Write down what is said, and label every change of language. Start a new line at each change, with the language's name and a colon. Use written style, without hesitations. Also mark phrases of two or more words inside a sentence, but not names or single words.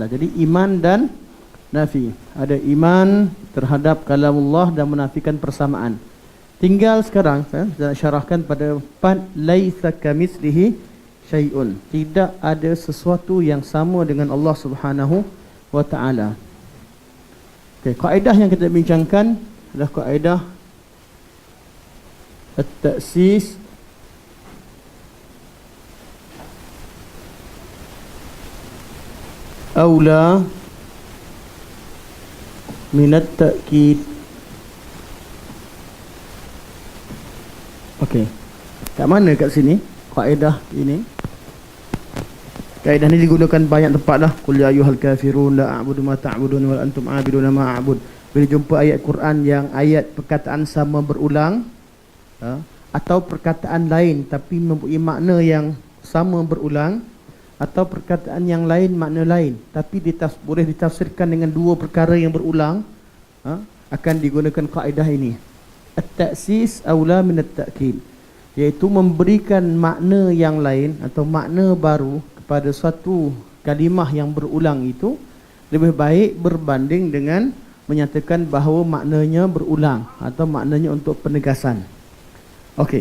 Malay: Jadi iman dan nafi, ada iman terhadap kalamullah dan menafikan persamaan. Tinggal sekarang saya syarahkan pada part
Arabic: ليس كمثله شيء,
Malay: tidak ada sesuatu yang sama dengan Allah
Arabic: سبحانه وتعالى.
Malay: Okey, kaedah yang kita bincangkan adalah kaedah
Arabic: التأسيس أولى من التأكيد.
Malay: Okey, kat mana kat sini kaedah ini? Kaedah ni digunakan banyak tempat lah.
Arabic: قل يا أيها الكافرون لا أعبد ما تعبدون وأنتم عابدون ما أعبد.
Malay: Bila jumpa ayat Quran yang ayat perkataan sama berulang, atau perkataan lain tapi mempunyai makna yang sama berulang, atau perkataan yang lain makna lain tapi boleh ditafsirkan dengan dua perkara yang berulang, akan digunakan kaedah ini.
Arabic: التأسيس أولى من التأكيد,
Malay: iaitu memberikan makna yang lain atau makna baru pada suatu kalimah yang berulang itu lebih baik berbanding dengan menyatakan bahawa maknanya berulang atau maknanya untuk penegasan. Okey.